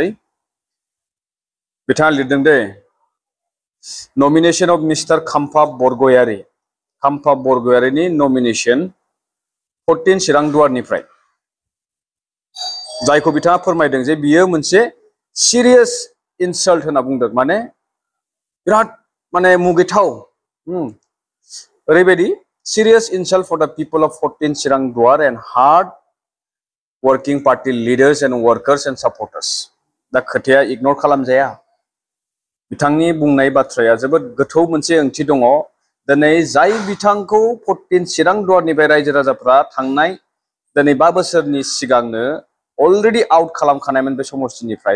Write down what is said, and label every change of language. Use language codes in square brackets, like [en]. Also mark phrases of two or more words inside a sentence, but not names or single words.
[brx] बिथाङा लिरदों दे [en] nomination of Mister [brx] खाम्फा बरगयारिनि नमिनेशन 14 चिरां दुवारनिफ्राय, जायखौ बिथाङा फोरमायदों जे बियो मोनसे [en] serious insult [brx] होनना बुंदों। माने बिराद माने मुगैथाव, ओरैबायदि [en] serious insult for the people of 14 Chirang Duar and hard working party leaders and workers and supporters. [brx] दा खोथाया इग्नोर खालामजाया। बिथांनि बुंनाय बाथ्राया जोबोद गोथौ मोनसे ओंथि दङ। दिनै जाय बिथांखौ 14 चिरां दुवारनिफ्राय रायजो राजाफ्रा थांनाय दिनै 5 बोसोरनि सिगांनो [en] already out [brx] खालामखानायमोन बे समस्थिनिफ्राय।